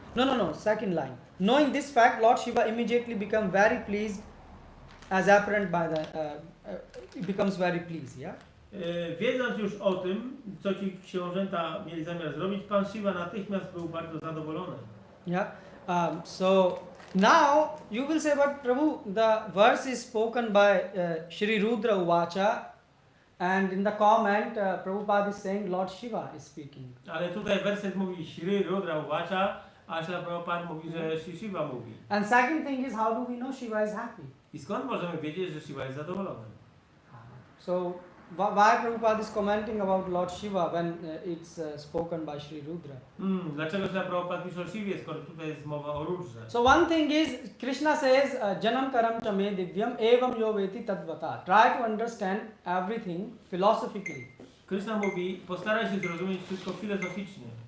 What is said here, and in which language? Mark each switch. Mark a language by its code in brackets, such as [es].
[en] No, second line. Knowing this fact, Lord Shiva immediately become very pleased, as apparent by the, becomes very pleased, yeah? [pl] Wiedząc już o tym, co ci książęta mieli zamiar zrobić, Pan Shiva natychmiast był bardzo zadowolony. [en] Yeah. So now you will say, but Prabhu, the verse is spoken by Shri Rudra Uvacha, and in the comment, Prabhupada is saying Lord Shiva is speaking. [pl] Ale tutaj werset mówi Shri Rudra Uvacha, a Śrila Prabhupada mówi, że Shri Shiva mówi. [en] And second thing is, how do we know Shiva is happy? [pl] I skąd możemy wiedzieć, że Shiva jest zadowolony? [en] So why Prabhupada is commenting about Lord Shiva when it's spoken by Shri Rudra? [pl] Dlaczego Śrila Prabhupada pisze o Shiwie, skoro tutaj jest mowa o Rudrze? [en] So one thing is, Krishna says, [sa] Janam karam cha me divyam evam yo veti tadvata. [en] Try to understand everything philosophically. [pl] Krishna mówi, postaraj się zrozumieć wszystko filozoficznie.